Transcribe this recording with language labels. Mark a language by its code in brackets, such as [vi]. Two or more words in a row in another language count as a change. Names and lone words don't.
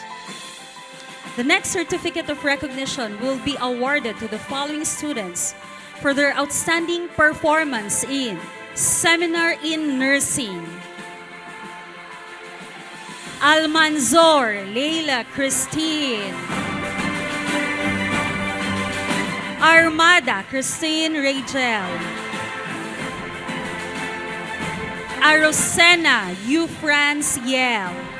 [en] The next certificate of recognition will be awarded to the following students for their outstanding performance in Seminar in Nursing. Almanzor Leila Christine. Armada Christine Rachel. Arosena Eufrance Yel.